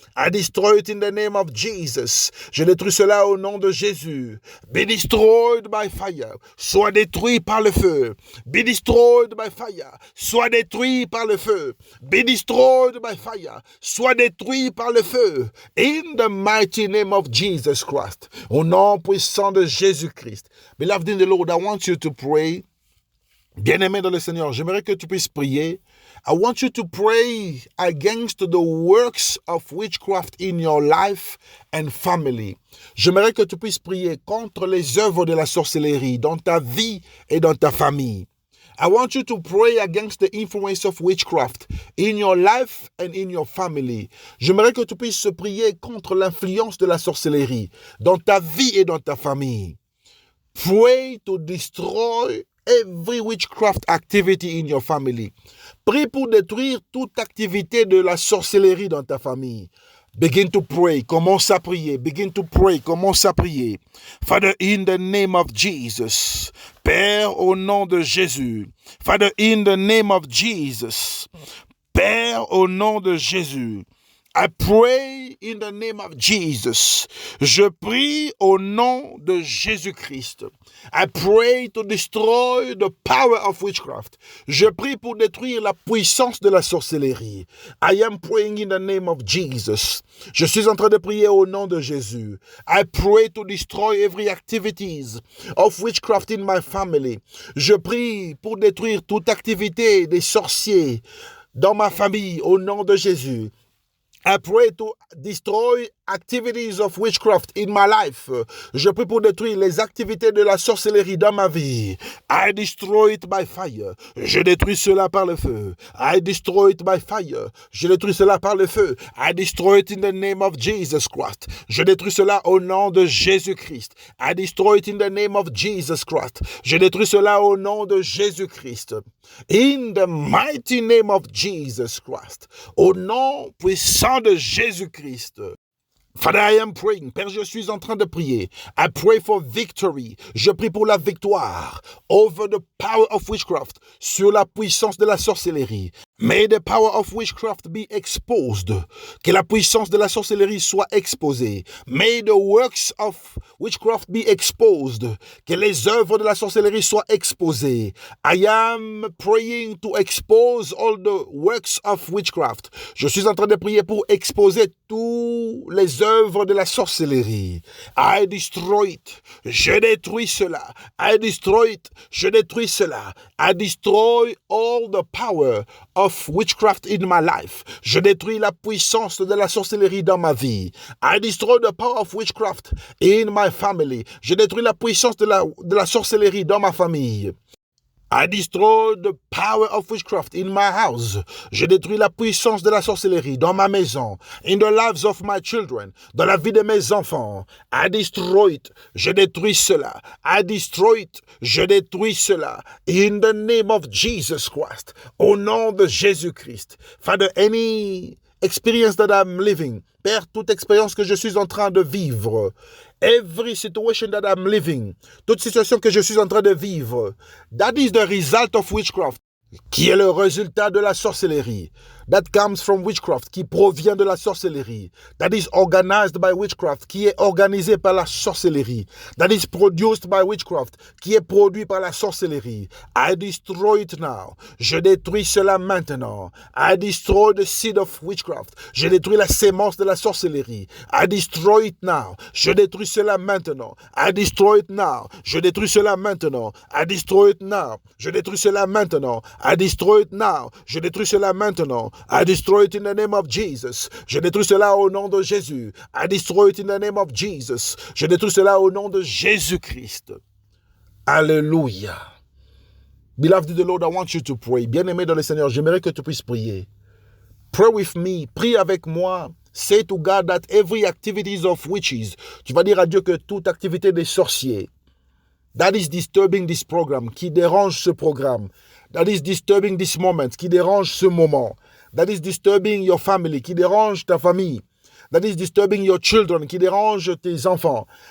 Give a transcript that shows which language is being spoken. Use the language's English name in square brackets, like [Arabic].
[English] I destroy it in the name of Jesus. [French] Je détruis cela au nom de Jésus. [English] Be destroyed by fire. [French] Sois détruit par le feu. [English] Be destroyed by fire. [French] Sois détruit par le feu. [English] Be destroyed by fire. [French] Sois détruit par le feu. [English] In the mighty name of Jesus Christ. [French] Au nom puissant de Jésus-Christ. [English] Beloved in the Lord, I want you to pray. [French] Bien-aimé dans le Seigneur, j'aimerais que tu puisses prier. [English] I want you to pray against the works of witchcraft in your life and family. [French] J'aimerais que tu puisses prier contre les œuvres de la sorcellerie dans ta vie et dans ta famille. [English] I want you to pray against the influence of witchcraft in your life and in your family. [French] J'aimerais que tu puisses prier contre l'influence de la sorcellerie dans ta vie et dans ta famille. [English] Pray to destroy every witchcraft activity in your family. [French] Prie pour détruire toute activité de la sorcellerie dans ta famille. [English] Begin to pray. [French] Commence à prier. [English] Begin to pray. Commence à prier. Father, in the name of Jesus. [French] Père, au nom de Jésus. [English] Father, in the name of Jesus. [French] Père, au nom de Jésus. [English] I pray in the name of Jesus. [French] Je prie au nom de Jésus-Christ. [English] I pray to destroy the power of witchcraft. [French] Je prie pour détruire la puissance de la sorcellerie. [English] I am praying in the name of Jesus. [French] Je suis en train de prier au nom de Jésus. [English] I pray to destroy every activities of witchcraft in my family. [French] Je prie pour détruire toute activité des sorciers dans ma famille au nom de Jésus. [English] I pray to destroy activities of witchcraft in my life. [French] Je prie pour détruire les activités de la sorcellerie dans ma vie. [English] I destroy it by fire. [French] Je détruis cela par le feu. [English] I destroy it by fire. [French] Je détruis cela par le feu. [English] I destroy it in the name of Jesus Christ. [French] Je détruis cela au nom de Jésus-Christ. [English] I destroy it in the name of Jesus Christ. [French] Je détruis cela au nom de Jésus-Christ. [English] In the mighty name of Jesus Christ. [French] Au nom puissant de Jésus-Christ. [English] Father, I am praying. [French] Père, je suis en train de prier. [English] I pray for victory. [French] Je prie pour la victoire [English] over the power of witchcraft, [French] sur la puissance de la sorcellerie. [English] May the power of witchcraft be exposed. [French] Que la puissance de la sorcellerie soit exposée. [English] May the works of witchcraft be exposed. [French] Que les œuvres de la sorcellerie soient exposées. [English] I am praying to expose all the works of witchcraft. [French] Je suis en train de prier pour exposer tous les œuvres de la sorcellerie. [English] I destroy it. [French] Je détruis cela. [English] I destroy it. [French] Je détruis cela. [English] I destroy all the power of witchcraft in my life. [French] Je détruis la puissance de la sorcellerie dans ma vie. [English] I destroy the power of witchcraft in my family. [French] Je détruis la puissance de la sorcellerie dans ma famille. [English] I destroy the power of witchcraft in my house. [French] Je détruis la puissance de la sorcellerie dans ma maison. [English] In the lives of my children. [French] Dans la vie de mes enfants. [English] I destroy it. [French] Je détruis cela. [English] I destroy it. [French] Je détruis cela. [English] In the name of Jesus Christ. [French] Au nom de Jésus-Christ. [English] Father, any experience that I'm living. [French] Père, toute expérience que je suis en train de vivre. [English] Every situation that I'm living, [French] toute situation que je suis en train de vivre, [English] that is the result of witchcraft, [French] qui est le résultat de la sorcellerie. [English] That comes from witchcraft, [French] qui provient de la sorcellerie. [English] That is organized by witchcraft, [French] qui est organisé par la sorcellerie. [English] That is produced by witchcraft, [French] qui est produit par la sorcellerie. [English] I destroy it now. [French] Je détruis cela maintenant. [English] I destroy the seed of witchcraft. [French] Je détruis la sémence de la sorcellerie. [English] I destroy it now. [French] Je détruis cela maintenant. [English] I destroy it now. [French] Je détruis cela maintenant. [English] I destroy it now. [French] Je détruis cela maintenant. [English] I destroy it now. [French] Je détruis cela maintenant. [English] I destroy it in the name of Jesus. [French] Je détruis cela au nom de Jésus. [English] I destroy it in the name of Jesus. [French] Je détruis cela au nom de Jésus-Christ. Alléluia. [English] Beloved of the Lord, I want you to pray. [French] Bien-aimé dans le Seigneur, j'aimerais que tu puisses prier. [English] Pray with me. [French] Prie avec moi [English] Say to God that every activities of witches, [French] tu vas dire à Dieu que toute activité des sorciers, [English] that is disturbing this program, [French] qui dérange ce programme, [English] that is disturbing this moment, [French] qui dérange ce moment, [English] that is disturbing your family, [French] qui dérange ta famille, [English] that is disturbing your children, [French] qui dérange tes enfants,